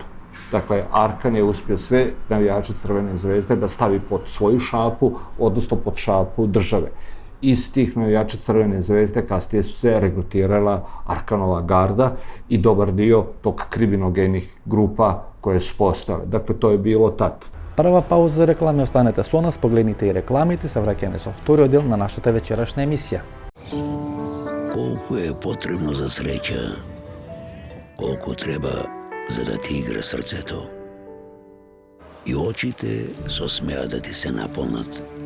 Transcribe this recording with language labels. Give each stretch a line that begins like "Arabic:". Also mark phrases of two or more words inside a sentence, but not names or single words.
Serbian: Dakle, Arkan je uspio sve navijače Crvene zvezde da stavi pod svoju šapu, odnosno pod šapu države. Iz tih navijača Crvene zvezde kasnije su se regrutirala Arkanova garda i dobar dio tog kriminogenih grupa koje su postale. Dakle, to je bilo tad.
Macedonian: Прва пауза за реклами, останете со нас, погледнете и рекламите, се враќаме со вториот дел на нашата вечерашна емисија. Колку е потребно за среќа, колку треба за да ти игра срцето. И очите со смеа да ти се наполнат.